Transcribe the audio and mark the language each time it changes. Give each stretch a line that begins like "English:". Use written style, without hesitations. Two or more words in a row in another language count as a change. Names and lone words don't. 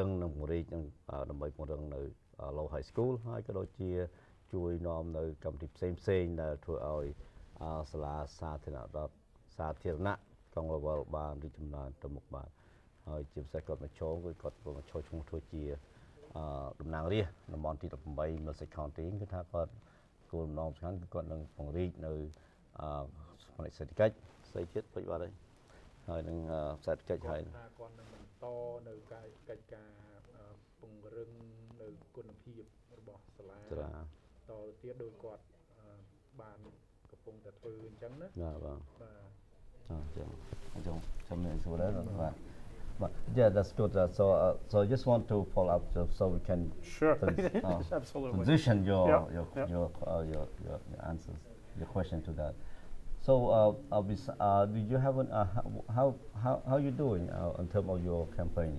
Khmer: ងនិងពង្រីកដើម្បីពង្រឹងនៅ Lowell High School ហើយក៏ដូចជាជួយនាំនៅកម្មវិធីផ្សេងៗដែលធ្វើឲ្យសាលាសាធារណៈក្រុង Lowell បានរីកចម្រើនទៅមុខបាទហើយជាពិសេសគាត់មកចូលគឺគាត់មកចូលឈ្មោះធ្វើជាតំណាងរាស្ត្រតំបន់ទី18 Middlesex County គឺថាគាត់គោលបំណងសំខាន់គឺគាត់នឹងពង្រីកនៅផ្នែកសេដ្ឋកិច្ចស្អីទៀតពេចបាទហើយនឹងសេដ្ឋកិច្ចហើយ គាត់នឹងបន្តនៅកិច្ចការពង្រឹងនៅគុណភាពរបស់សាលាតទៅទៀតដោយគាត់បានកំពុងតែធ្វើអញ្ចឹងណា
English: បាទ But yeah, that's good. So I just want to follow up so we can Absolutely transition your answers, your question to that. So do you have how you doing in terms of your campaigning?